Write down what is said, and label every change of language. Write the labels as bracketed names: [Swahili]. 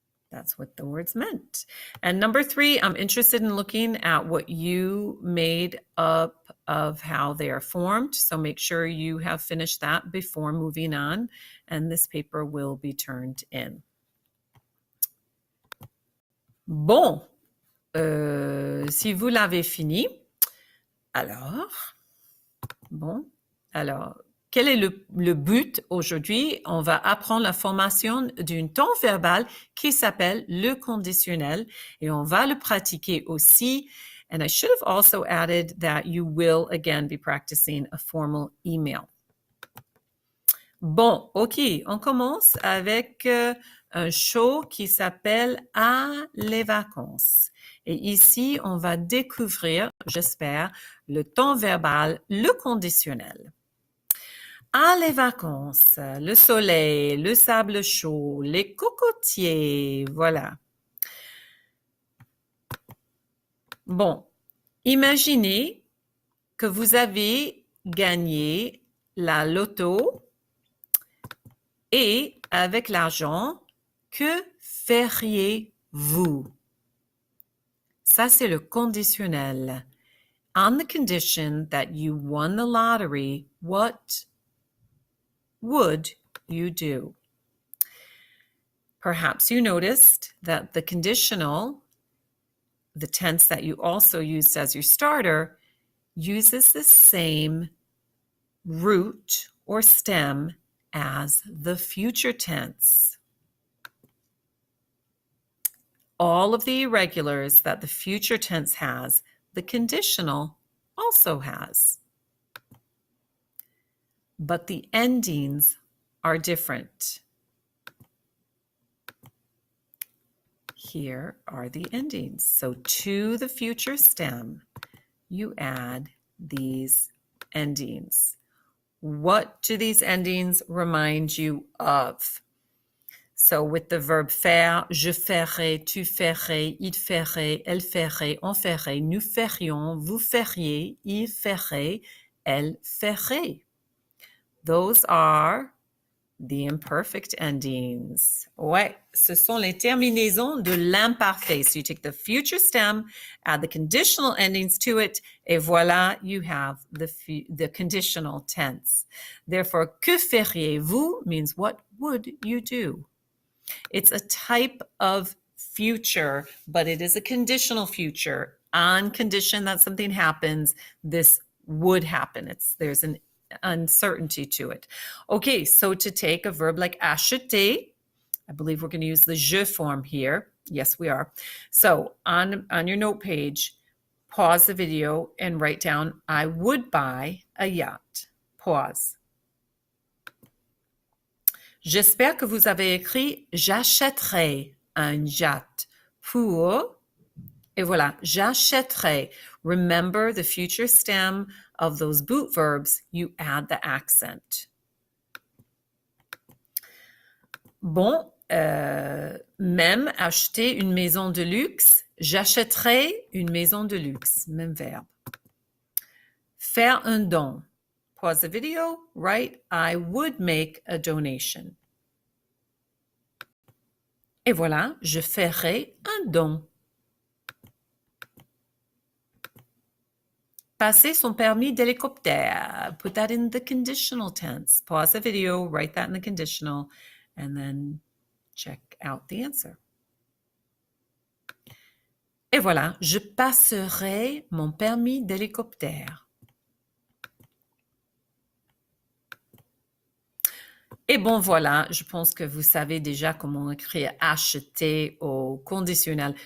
[English] That's what the words meant. And number 3, I'm interested in looking at what you made up of how they are formed. So make sure you have finished that before moving on, and this paper will be turned in. [French] Bon, si vous l'avez fini, alors, bon. Alors, quel est le but aujourd'hui? On va apprendre la formation d'un temps verbal qui s'appelle le conditionnel, et on va le pratiquer aussi. [English] And I should have also added that you will again be practicing a formal email. [French] Bon, ok, on commence avec un show qui s'appelle « À les vacances ». Et ici, on va découvrir, j'espère, le temps verbal, le conditionnel. À les vacances, le soleil, le sable chaud, les cocotiers, voilà. Bon, imaginez que vous avez gagné la loto et avec l'argent, que feriez-vous? Ça, c'est le conditionnel. [English] On the condition that you won the lottery, what would you do? Perhaps you noticed that the conditional, the tense that you also used as your starter, uses the same root or stem as the future tense. All of the irregulars that the future tense has, the conditional also has. But the endings are different. Here are the endings. So to the future stem, you add these endings. What do these endings remind you of? So with the verb [French] faire, je ferai, tu ferais, il ferait, elle ferait, on ferait, nous ferions, vous feriez, il ferait, elle ferait. [English] Those are the imperfect endings. [French] Ouais, ce sont les terminaisons de l'imparfait. [English] So you take the future stem, add the conditional endings to it, [French] et voilà, [English] you have the conditional tense. Therefore, [French] que feriez-vous [English] means what would you do? It's a type of future, but it is a conditional future. On condition that something happens, this would happen. There's an uncertainty to it. Okay, so to take a verb like acheter, I believe we're going to use the je form here. Yes, we are. So on your note page, pause the video and write down, I would buy a yacht. Pause. [French] J'espère que vous avez écrit, j'achèterai un yacht pour Et voilà, j'achèterai. [English] Remember the future stem of those boot verbs, you add the accent. [French] Bon, même acheter une maison de luxe, j'achèterai une maison de luxe. Même verbe. Faire un don. [English] Pause the video, write, I would make a donation. [French] Et voilà, je ferai un don. Passer son permis d'hélicoptère. [English] Put that in the conditional tense. Pause the video, write that in the conditional, and then check out the answer. [French] Et voilà, je passerai mon permis d'hélicoptère. Et bon, voilà, je pense que vous savez déjà comment écrire acheter au conditionnel.